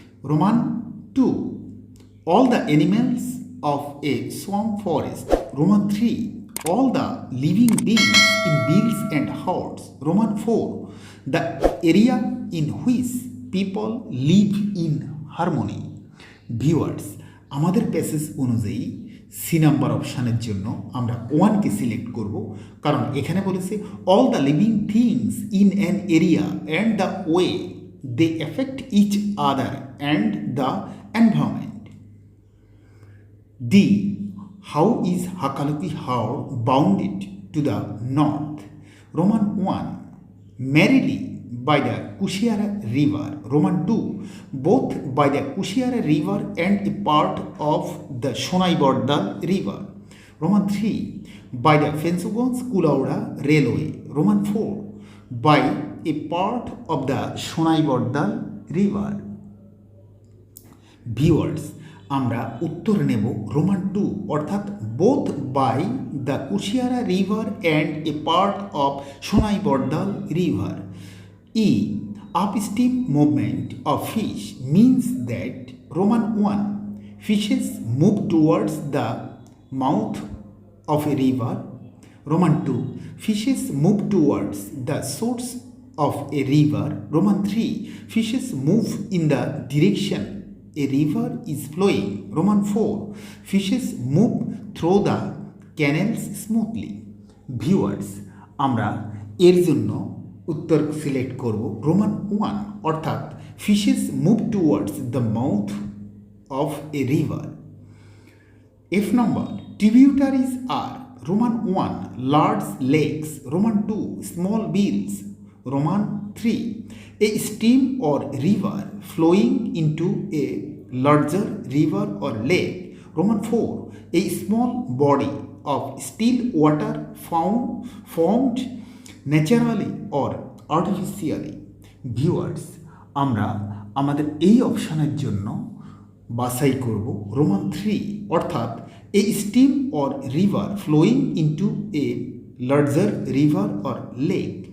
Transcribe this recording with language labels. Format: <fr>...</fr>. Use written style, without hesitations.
<en>Roman 2, all the animals of a swamp forest. Roman 3, all the living beings in bills and haors. Roman 4, the area in which people live in harmony. Viewers,</en> <bn>আমাদের passage অনুযায়ী C number অপশানের জন্য আমরা 1কে select করব, কারণ এখানে বলেছে</bn> <en>All the living things in an area and the way they affect each other and the environment. D, how is Hakaluki Haor bounded to the north? Roman 1, merely by the Kushiara River. Roman 2, both by the Kushiara River and a part of the Shonai-Bordal River. Roman 3, by the Fensugons-Kulaura Railway. Roman 4, by a part of the Shonai-Bordal River. Viewers,</en> <bn>আমরা উত্তর নেব Roman 2, অর্থাৎ</bn> <en>Both by the Kushiara river and a part of Sonai Bordal river. E, upstream movement of fish means that Roman 1, fishes move towards the mouth of a river. Roman 2, fishes move towards the source of a river. Roman 3, fishes move in the direction a river is flowing. Roman 4, fishes move through the canals smoothly. Viewers,</en> <bn>আমরা এর জন্য উত্তর select করব Roman 1, অর্থাৎ</bn> <en>fishes move towards the mouth of a river. F number, tributaries are Roman 1, large lakes. Roman 2, small bills. Roman 3, a stream or river flowing into a larger river or lake. Roman 4, a small body of still water formed naturally or artificially. Viewers,</en> <bn>আমরা আমাদের এই অপশানের জন্য বাছাই করব Roman 3, অর্থাৎ</bn> <en>A stream or river flowing into a larger river or lake.</en>